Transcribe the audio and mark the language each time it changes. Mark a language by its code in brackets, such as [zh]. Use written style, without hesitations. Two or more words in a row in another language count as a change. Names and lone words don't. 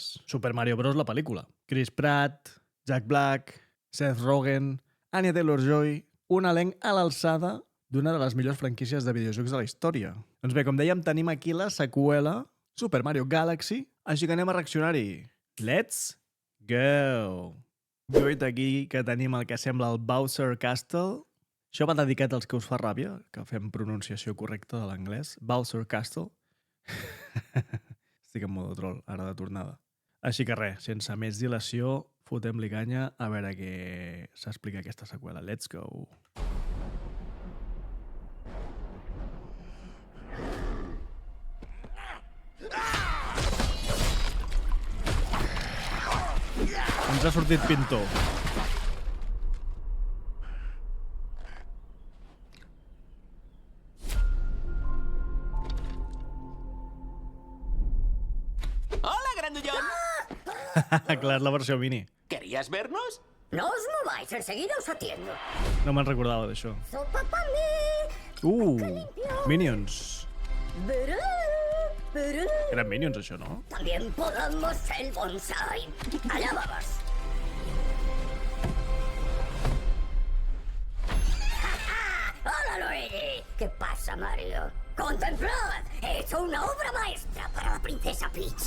[ca] Super Mario Bros. La pel·lícula. Chris Pratt, Jack Black, Seth Rogen, Anya Taylor-Joy, un elenc a l'alçada d'una de les millors franquícies de videojocs de la història. Doncs bé, com dèiem, tenim aquí la seqüela Super Mario Galaxy, així que anem a reaccionar-hi. [en] Let's go! [ca] Guaita aquí que tenim el que sembla el Bowser Castle. Això va dedicat als que us fa ràbia, que fem pronunciació correcta de l'anglès. Bowser Castle. Estic en modo troll, ara de tornada. Així que res, sense més dilació, fotem-li canya a veure què s'explica aquesta seqüela. [en] Let's go! [ca] Ens ha sortit pintor. [es] ¡Hola, grandullón! [ca] Clar, la versió mini. [es] ¿Querías vernos? No os mováis, enseguida os atiendo. [ca] No me'n recordava d'això. [es] Sopa para mí. Minions. Berú, berú. [ca] Eren Minions, això, no? [es] También podamos el bonsai. Allá vamos. ¡Hola, Luigi! ¿Qué pasa, Mario? ¡Contemplad! He hecho una obra maestra para la princesa Peach.